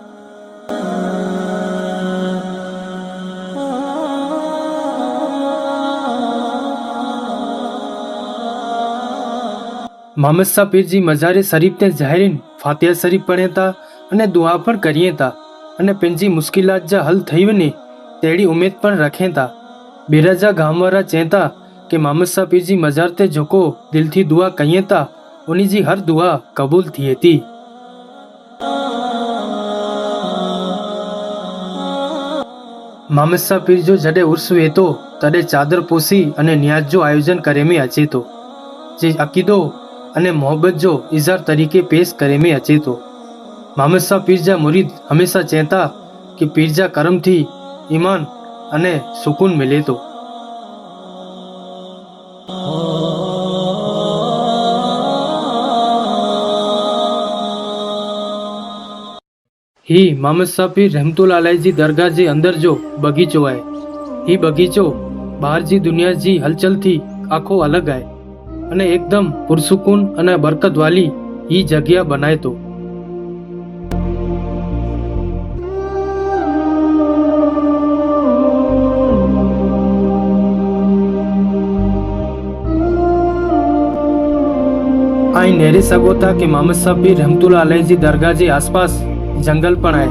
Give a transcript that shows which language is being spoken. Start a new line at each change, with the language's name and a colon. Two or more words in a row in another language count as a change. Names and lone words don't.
Kachhi: मोहम्मद शाह पीर जी मज़ारे शरीफ ते ज़ाहिरीन फातिहा शरीफ पढ़े था अने दुआ पण करिए था अने पंहिंजी मुश्किलात जा हल थई वञे तेड़ी उम्मीद पण रखें था। बिराजा गांव वारा चेता कि मोहम्मद शाह पीर जी मज़ार ते जोको दिल थी दुआ कईं था उन्हीं जी हर दुआ कबूल थिए थी। मोहम्मद शाह पीर जो जडे उर्स वे तो तडे चादर पोसी अने न्याज जो आयोजन करे में अचे तो, जे अकीदो अने मोहब्बत जो इज़हार तरीके पेश करे में अचे तो। मोहम्मद शाह पीर जा मुरीद हमेशा चेता कि पीर जा करम थी ईमान अने सुकून मिले तो। ही मोहम्मद शाह पीर
Arabic: رحمة الله عليه
Kachhi: जी दरगाह जे अंदर जो बगीचो है। ही बगीचो बाहर जी दुनिया जी हलचल थी आखो अलग है अने एकदम पुरसुकून अने बरकत वाली ही जगह बनाए तो। आई नेरे सगो था कि मोहम्मद शाह पीर
Arabic: رحمة الله عليه
Kachhi: जी दरगाह जे आसपास जंगल पण है।